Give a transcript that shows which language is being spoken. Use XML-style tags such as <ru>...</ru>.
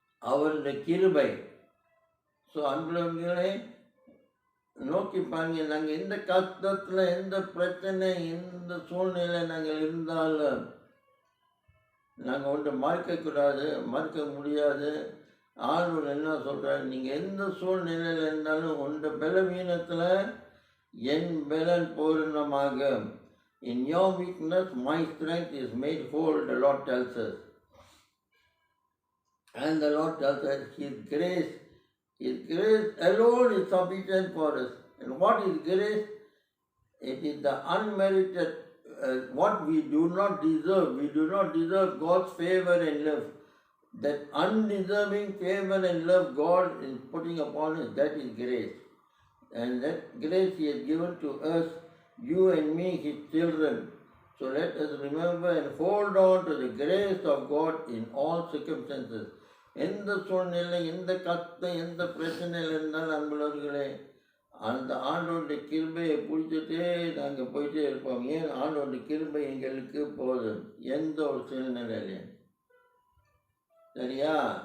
<ta>அவருடைய கிருபை. ஸோ அன்புள்ளவர்களே, நோக்கி பாருங்க, நாங்கள் எந்த கஷ்டத்தில், எந்த பிரச்சனை, எந்த சூழ்நிலை நாங்கள் இருந்தாலும் நாங்கள் ஒன்று மறுக்கக்கூடாது, மறுக்க முடியாது. ஆண்டவர் என்ன சொல்கிறார், நீங்கள் எந்த சூழ்நிலையில் இருந்தாலும் உண்ட பலவீனத்தில் என் பலன் பூரணமாக.</ta> <en>In your weakness my strength is made whole, the Lord tells us. And the Lord tells us His grace alone is sufficient for us. And what is grace? It is the unmerited, what we do not deserve. We do not deserve God's favor and love. That undeserving favor and love God is putting upon us, that is grace. And that grace He has given to us, you and me, His children. So let us remember and hold on to the grace of God in all circumstances.</en> <ta>எந்த சூழ்நிலை, எந்த கஷ்டம், எந்த பிரச்சனையில் இருந்தாலும் அன்புள்ளவர்களே, அந்த ஆண்டோடைய கிருபையை பிடிச்சிட்டே நாங்கள் போயிட்டே இருப்போம். ஏன்? ஆண்டோடைய கிருபை எங்களுக்கு போதும் எந்த ஒரு சூழ்நிலையிலையும். சரியா?</ta>